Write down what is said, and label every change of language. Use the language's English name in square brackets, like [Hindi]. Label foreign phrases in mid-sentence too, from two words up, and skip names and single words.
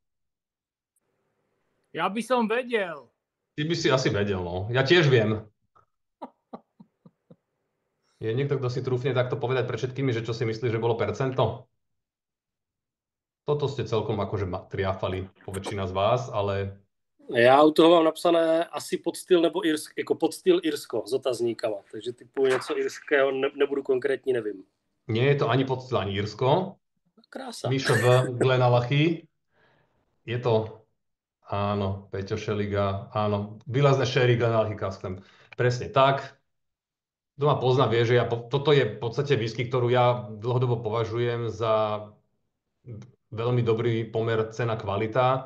[Slovak] Ja by som vedel. Ty by si asi vedel, no. Ja tiež viem. Je niekto, kto si trúfne takto povedať pred všetkými, že čo si myslí, že bolo percento? Toto ste celkom akože triafali po väčšina z vás, ale... [Czech] Já u toho mám napsané asi podstyl nebo jako podstyl Irsko s otazníkama, takže typu něco irského nebudu konkrétní, nevím. [Slovak] Nie je to ani podstyl, ani Irsko. Krása. Mišo v Glenallachie. Je to, áno, Peťo Šeliga, áno, výrazné Sherry Glenallachie Custom. Presne tak. Kto ma pozná, vie, že toto je v podstate whisky, ktorú ja dlhodobo považujem za veľmi dobrý pomer cena-kvalita.